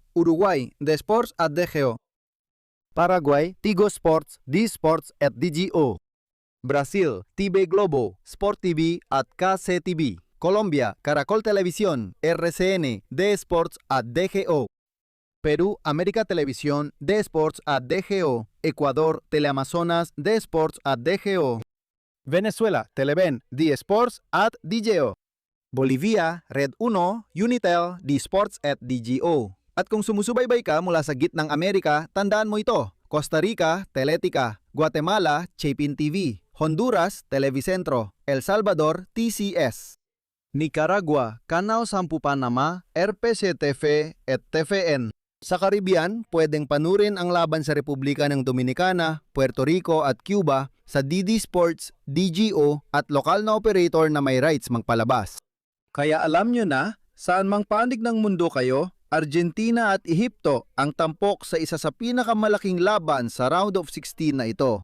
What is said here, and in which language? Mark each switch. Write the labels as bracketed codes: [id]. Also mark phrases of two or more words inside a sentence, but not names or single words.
[tl] Uruguay, D-Sports at DGO. Paraguay, Tigo Sports, D-Sports at DGO. Brazil, TV Globo, Sport TV at KCTV. Colombia, Caracol Televisión, RCN, D-Sports at DGO. Perú, América Televisión, D-Sports at DGO. Ecuador, Teleamazonas, D-Sports at DGO. Venezuela, Televen, D-Sports at DGO. Bolivia, Red 1, Unitel, D-Sports at DGO. At kung sumusubaybay ka mula sa gitnang Amerika, tandaan mo ito. Costa Rica, Teletica. Guatemala, Chapin TV. Honduras, Televicentro. El Salvador, TCS. Nicaragua, Canao Sampu Panama, RPCTF at TFN. Sa Caribbean, pwedeng panurin ang laban sa Republika ng Dominicana, Puerto Rico at Cuba sa DD Sports, DGO at lokal na operator na may rights magpalabas. Kaya alam nyo na, saan mang panig ng mundo kayo, Argentina at Ehipto ang tampok sa isa sa pinakamalaking laban sa [en] round of 16 [tl] na ito.